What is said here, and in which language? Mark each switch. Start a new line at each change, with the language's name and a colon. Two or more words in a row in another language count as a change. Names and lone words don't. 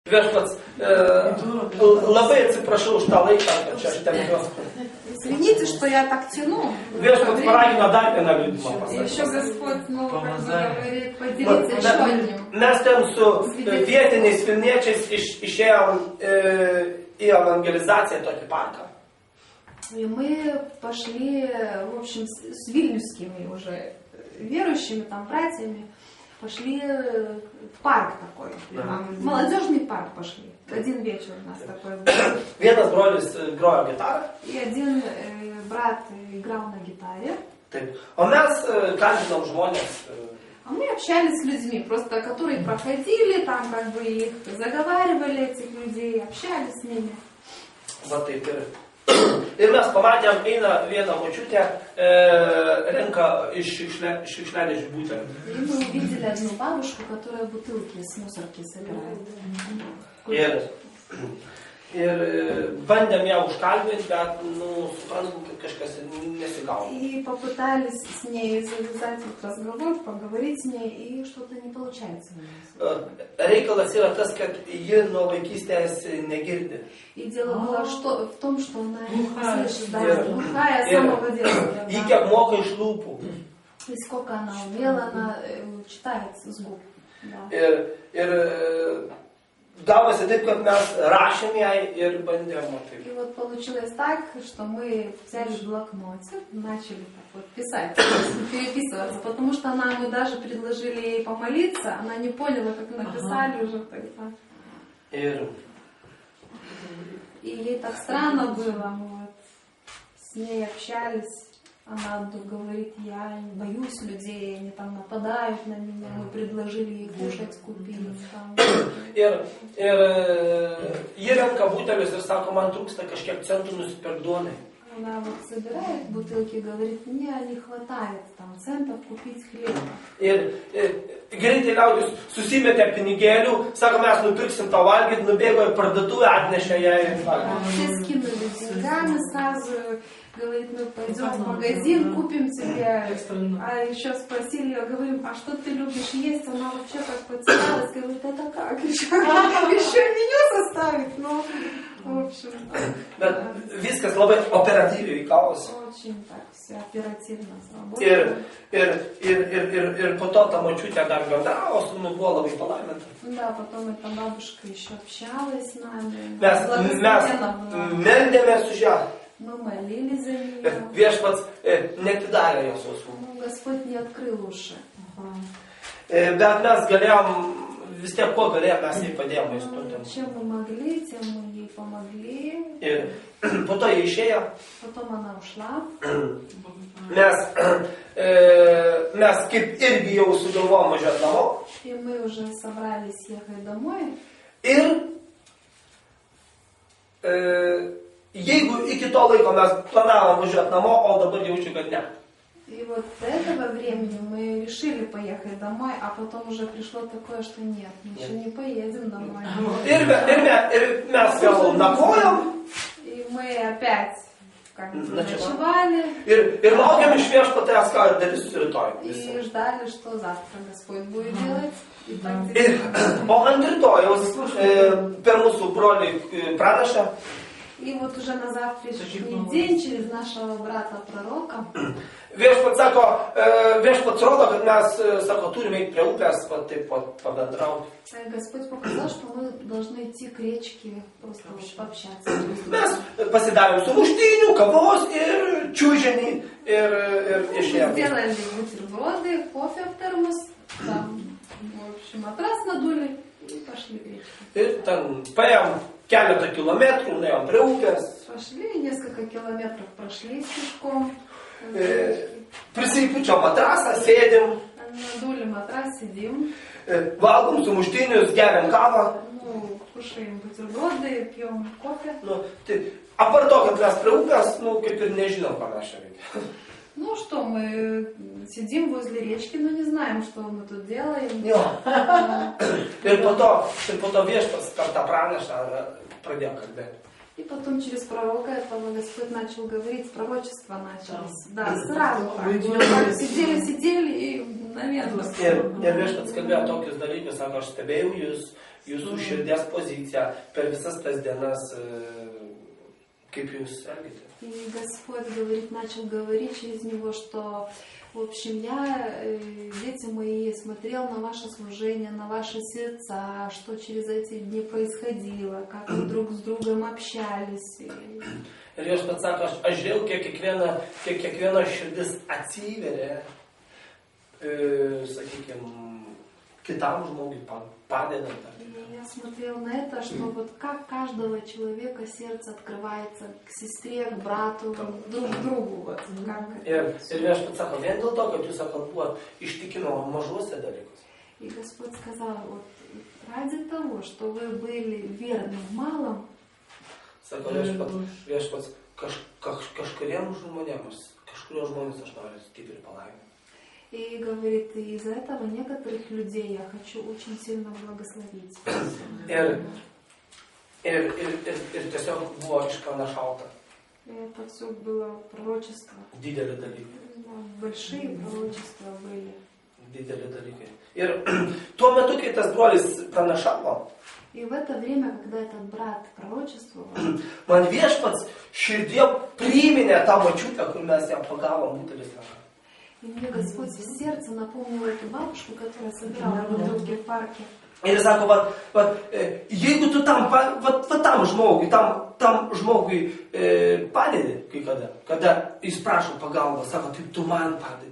Lithuanian: Viešpats, labai atsiprašau už tą laiką, kad čia aš tempiu.
Russian: Извините, что я так тяну.
Lithuanian: Viešpats paragino dar vieną liudymą
Russian: Еще
Lithuanian: pasakyti.
Russian: Господь, говорит, поделиться еще одним.
Lithuanian: Mes ten su vietiniais vilniečiais išėjom į evangelizaciją tokį parką.
Russian: И мы пошли, в общем, с вильнюсскими уже верующими, там, братьями, пошли в парк такой. Молодежный парк пошли. Один вечер у нас такой был.
Lithuanian: Vienas brolis grojo gitarą.
Russian: И один брат играл на гитаре.
Lithuanian: Taip. O mes kalbinom žmonės.
Russian: А мы общались с людьми, просто которые проходили, там как бы их заговаривали, этих людей, общались с ними.
Lithuanian: Va taip ir. Ir mes pamatėm, eina viena močiutė, renka iš šiukšliadėžių butelį.
Russian: И мы увидели одну бабушку, которая бутылки с мусорки собирает.
Lithuanian: Ir bandėm ją užkalbinti, bet, suprantam, kad kažkas nesigauna.
Russian: И попытались с ней завязать разговор, поговорить с ней, и что-то не получается у нас.
Lithuanian: Reikalas yra tas, kad ji nuo vaikystės negirdi.
Russian: И дело было в том, что она не слышит, глухая с самого детства.
Lithuanian: Ji kiek moka iš lūpų.
Russian: И сколько она умела, она читает с губ.
Lithuanian: Ir gavosi taip, kad mes rašėm jai ir bandėm taip.
Russian: И вот получилось так, что мы взяли блокнотик, начали так вот писать, переписываться, потому что мы даже предложили ей помолиться, она не поняла, как написали уже тогда. И ей так странно было, мы вот с ней общались. Она говорит, я боюсь людей, они там нападают на меня, мы предложили ей кушать, купить.
Lithuanian: Ir ji renka butelius ir sako, man trūksta kažkiek centų nusipirkt duonai.
Russian: Она вот собирает бутылки и говорит, мне не хватает там центов купить хлеб.
Lithuanian: Ir greitai liaudis susimetė pinigėlių, sako, mes nupirksim tą valgyti, nubėgo į parduotuvę, atnešė ją ir valgyti.
Russian: Все скинули деньгами сразу. Говорит, мы пойдем в магазин, купим тебе. А еще спросили ее, говорим, а что ты любишь есть? Она вообще как потерялась, говорит, это как? Еще меню составить? Ну, в общем.
Lithuanian: Bet viskas labai operatyviai gavosi.
Russian: Очень так все оперативно сработало.
Lithuanian: Ir po to ta močiutė dar bendravo, su mumis buvo labai palaiminta.
Russian: Да, потом эта бабушка еще общалась с нами.
Lithuanian: Mes meldėmės už ją.
Russian: Мы молились за нее.
Lithuanian: Viešpats neatidarė jos ausų.
Russian: Господь не открыл уши.
Lithuanian: Bet mes galėjom, vis tiek ko galėjom, mes jai padėjome įstundėm.
Russian: Чем мы могли, тем мы ей помогли.
Lithuanian: Ir po to jie išėjo.
Russian: Потом она ушла.
Lithuanian: Mes kaip irgi jau sugalvojom važiuoti namo.
Russian: И мы уже собрались ехать домой.
Lithuanian: Ir jeigu iki to laiko mes planavom važiuoti namo, o dabar jaučiu, kad ne.
Russian: И вот до этого времени мы решили поехать домой, а потом уже пришло такое, что нет, мы еще не поедем домой.
Lithuanian: Ir mes vėl nakvojom.
Russian: И мы опять как бы ночевали.
Lithuanian: Ir laukiam iš viešpaties, ką darys rytoj.
Russian: И ждали, что завтра Господь будет делать.
Lithuanian: O ant rytojaus per mūsų brolį praneša.
Russian: И вот уже на завтрашний день через нашего брата-пророка
Lithuanian: viešpats rodo, kad mes, sako, turime eiti prie upės, taip pabendrauti.
Russian: Господь показал, что мы должны идти к речке, просто пообщаться.
Lithuanian: Mes pasidarėm sumuštinių, kavos ir čiužinį ir išėjom.
Russian: Сделали бутерброды, кофе в термос, там, в общем, матрас надули и пошли к речке.
Lithuanian: Ir ten paėjom keletą kilometrų, nuėjom prie upės.
Russian: Пошли, несколько километров прошли пешком.
Lithuanian: Prisipučiom matrasą, sėdim.
Russian: Надули матрас, сидим.
Lithuanian: Valgom sumuštinius, geriam kavą.
Russian: Ну, кушаем бутерброды, пьем кофе.
Lithuanian: Tai apart to, kad mes prie upės, kaip ir nežinom, ką mes čia veikia.
Russian: Ну что, мы сидим возле речки, но не знаем, что мы тут делаем.
Lithuanian: Ir po to viešpats per tą pranešą pradėjo kalbėti.
Russian: И потом через пророка этого Господь начал говорить, пророчество началось. Да, сразу так. Сидели и мгновенно.
Lithuanian: Ir viešpats kalbėjo tokius dalykus, sako, aš stebėjau jūs, jūsų širdies poziciją per visas tas dienas, kaip jūs elgite.
Russian: И Господь говорит, начал говорить через него, что, в общем, я, дети мои, смотрел на ваше служение, на ваши сердца, что через эти дни происходило, как вы друг с другом общались.
Lithuanian: Ir Viešpats sako, aš žiūrėjau, kiek kiekviena širdis atsiveria, sakykime, kitam žmogui padedant.
Russian: Я смотрел на это, что вот как каждого человека сердце открывается к сестре, к брату, друг к другу. Вот, как
Lithuanian: ir Viešpats sako, vien dėl to, kad jūs sako, buvot ištikimo mažuose dalykuose.
Russian: И Господь сказал, вот ради того, что вы были верны в малом,
Lithuanian: Sako, Viešpats kažkuriems žmonėms aš noriu stipriai palaiminti.
Russian: и говорит, и из-за этого некоторых людей я хочу очень сильно благословить.
Lithuanian: Ir tiesiog buvo išpranašauta.
Russian: Это все было пророчество.
Lithuanian: Dideli dalykai.
Russian: Большие пророчества были.
Lithuanian: Dideli dalykai. Ir tuo metu, kai tas brolis pranašavo,
Russian: И в это время, когда этот брат пророчествовал,
Lithuanian: man Viešpats širdie priminė tą močiutę, kur mes ją pagavom butelis.
Russian: и мне Господь в сердце напомнил эту бабушку, которая собирала бутылки в парке.
Lithuanian: Ir sako, jeigu tu tam žmogui padedi kai kada jis prašo pagalbos, sako, taip tu man padedi.